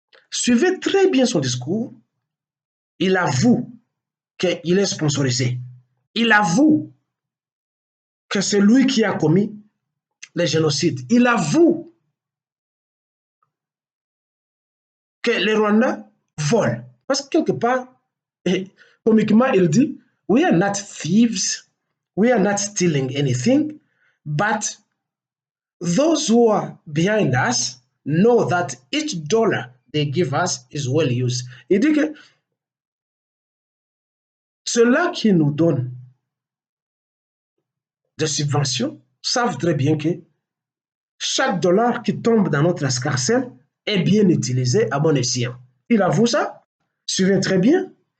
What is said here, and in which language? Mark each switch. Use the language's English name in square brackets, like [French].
[French] Suivez très bien son discours. Il avoue qu'il est sponsorisé. Il avoue que c'est lui qui a commis les génocides. Il avoue que les Rwandais volent. Parce que quelque part, comiquement, il dit, [English] we are not thieves, we are not stealing anything, but those who are behind us know that each dollar they give us is well used. [French] Il dit que ceux-là qui nous donnent des subventions savent très bien que chaque dollar qui tombe dans notre escarcelle est bien utilisé à bon escient. Il avoue ça. Suivez très bien.